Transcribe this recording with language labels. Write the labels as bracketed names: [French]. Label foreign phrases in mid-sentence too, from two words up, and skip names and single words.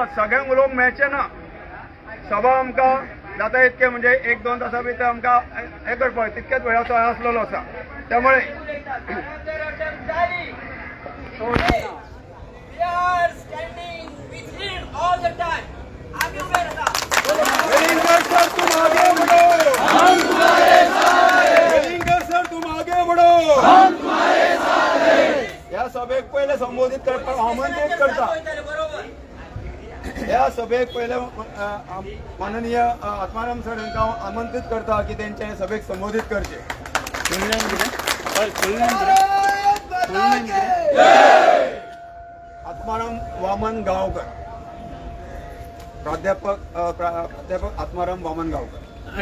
[Konkani] सगळ्यांक उलोवंक मेळचें ना. सभा आमकां जाता इतके म्हणजे 1-2 तासां भितर आमकां हे करपाक तितकेच वेळाचो आसलेलो आसा. [Hindi] त्यामुळे वेलिंगकर सर तुम आगे बढ़ो, हम तुम्हारे साथ हैं. वेलिंगकर सर तुम आगे बढ़ो, हम तुम्हारे साथ हैं. [Konkani] या सभेक पहिले संबोधित करपाक आमंत्रित करता. या सभेक पहिले माननीय आत्माराम सर हांकां आमंत्रित करता की तेंचे सभेक संबोधित करचे. आत्माराम वामन गावकर, प्राध्यापक आत्माराम वामन गावकर.